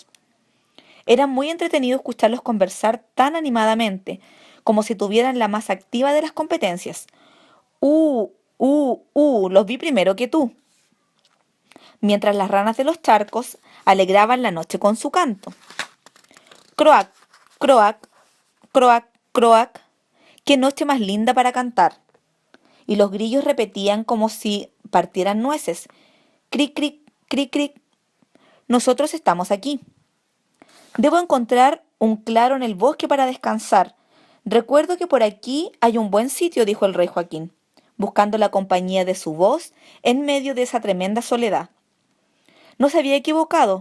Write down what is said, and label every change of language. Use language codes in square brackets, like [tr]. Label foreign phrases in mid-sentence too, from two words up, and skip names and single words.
[es] Era muy entretenido escucharlos conversar tan animadamente, como si tuvieran la más activa de las competencias. Los vi primero que tú. Mientras las ranas de los charcos alegraban la noche con su canto. Croac, croac, croac, croac, qué noche más linda para cantar. Y los grillos repetían como si partieran nueces. Cric, cric, cric, cric. Nosotros estamos aquí. Debo encontrar un claro en el bosque para descansar. Recuerdo que por aquí hay un buen sitio, dijo el rey Joaquín, buscando la compañía de su voz en medio de esa tremenda soledad. No se había equivocado.